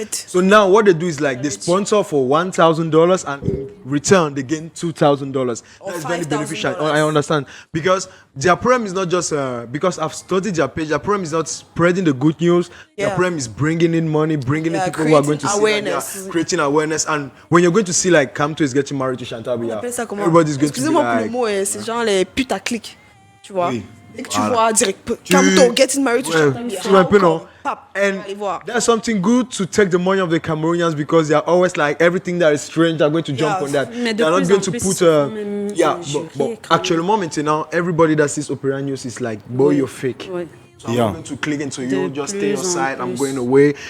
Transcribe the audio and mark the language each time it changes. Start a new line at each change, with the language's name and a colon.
English: So now what they do is like they sponsor for $1,000 and in return they gain $2,000. That's very beneficial. I understand. Because their problem is not just, because I've studied their page, their problem is not spreading the good news. Their problem is bringing in money, bringing in people who are going to see creating awareness. And when you're going to see like Kamto is getting married to Chantal Biya, everybody's going to be
French: Excusez-moi pour
English: like...
French: le mot, c'est genre les putaclics, tu vois. Oui. Et que tu vois direct, Kamto
English: getting married to
French: Chantal Biya. Tu vois un peu, non?
English: And that's something good to take the money of the Cameroonians because they are always like everything that is strange, they're going to jump on that.
French: Mais
English: They are not going to put but
French: actuellement maintenant,
English: everybody that sees Opera News is like, boy, you're fake.
French: Ouais.
English: So I'm not going to click into you, just stay your side, I'm going away.